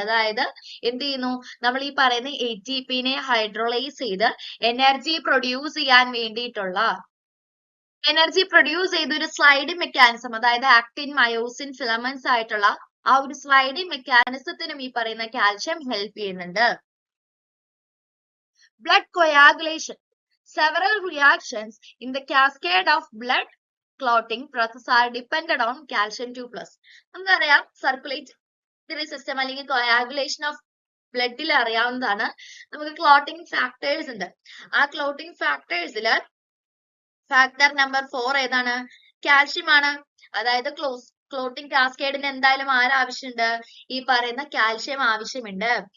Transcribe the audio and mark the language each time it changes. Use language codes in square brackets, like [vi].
[ml] അതായത് എന്ത് ചെയ്യുന്നു, നമ്മൾ ഈ പറയുന്ന ATPനെ ഹൈഡ്രോളൈസ് ചെയ്ത് എനർജി പ്രൊഡ്യൂസ് ചെയ്യാൻ വേണ്ടിയിട്ടുള്ള എനർജി പ്രൊഡ്യൂസ് ചെയ്ത ഒരു സ്ലൈഡിംഗ് മെക്കാനിസം, അതായത് ആക്ടിൻ മയോസിൻ ഫിലമെന്റ്സ് ആയിട്ടുള്ള ആ ഒരു സ്ലൈഡിംഗ് മെക്കാനിസത്തിനും ഈ പറയുന്ന കാൽഷ്യം ഹെൽപ്പ് ചെയ്യുന്നുണ്ട്. [en] Blood coagulation. Several reactions in the cascade of blood clotting process are dependent on calcium 2+. [ml] നമുക്കറിയാം സർക്കുലേറ്ററി സിസ്റ്റം അല്ലെങ്കിൽ coagulation of ബ്ലഡിൽ അറിയാവുന്നതാണ്. നമുക്ക് ക്ലോട്ടിംഗ് ഫാക്ടേഴ്സ് ഉണ്ട്. ആ ക്ലോട്ടിംഗ് ഫാക്ടേഴ്സിൽ ഫാക്ടർ നമ്പർ 4 ഏതാണ്, കാൽഷ്യം ആണ്. അതായത് ക്ലോട്ടിംഗ് കാസ്കേഡിന് എന്തായാലും ആവശ്യമുണ്ട്, ഈ പറയുന്ന കാൽഷ്യം ആവശ്യമുണ്ട്.